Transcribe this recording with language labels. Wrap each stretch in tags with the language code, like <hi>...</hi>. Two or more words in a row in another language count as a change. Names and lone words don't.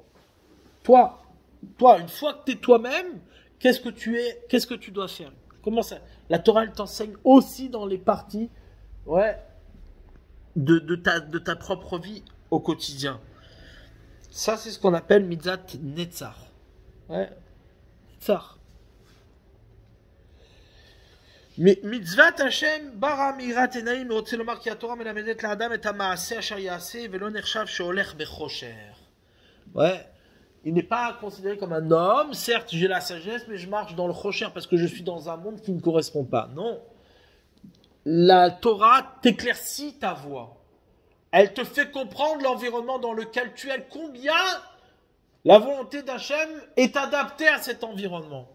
<fr>Toi, une fois que tu es toi-même, qu'est-ce que tu dois faire? Comment ça? La Torah, elle t'enseigne aussi dans les parties, ouais, de ta propre vie au quotidien. Ça, c'est ce qu'on appelle</fr> <he>מצות נצח.</he> <fr>Ouais, netzach.</fr> <he>מצות ה' ברה מאירת עינים רוצה לומר כי התורה מלמדת לאדם את המעשה אשר יעשה ולא נחשב שהולך בחושך.</he> <fr>Ouais, il n'est pas considéré comme un homme. Certes, j'ai la sagesse, mais je marche dans le chosher parce que je suis dans un monde qui ne correspond pas. Non, la Torah t'éclaircit ta voie. Elle te fait comprendre l'environnement dans lequel tu es, combien la volonté d'Hachem est adaptée à cet environnement.</fr>